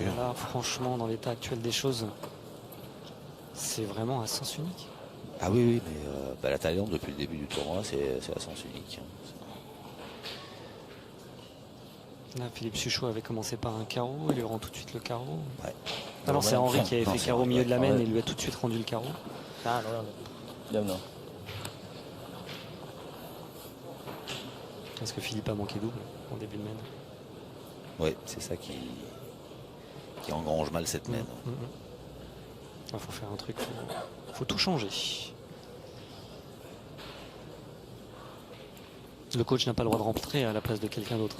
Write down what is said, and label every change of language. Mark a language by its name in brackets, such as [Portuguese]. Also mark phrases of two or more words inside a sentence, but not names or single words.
[French] Là, franchement, dans l'état actuel des choses, c'est vraiment à sens unique. Ah oui, mais la Thaïlande, depuis le début du tournoi, c'est à sens unique. Là, Philippe Suchot avait commencé par un carreau, il lui rend tout de suite le carreau. Ouais. Alors c'est Henri qui avait Non, fait c'est carreau au Henri, milieu de la main ouais. et lui a tout de suite rendu le carreau. [Thai] ช้าหน่อยเดี๋ยวหน่อย [French] Parce que Philippe a manqué double en début de main. Ouais, c'est ça qui engrange mal cette main. Il faut faire un truc, faut tout changer. Le coach n'a pas le droit de rentrer à la place de quelqu'un d'autre.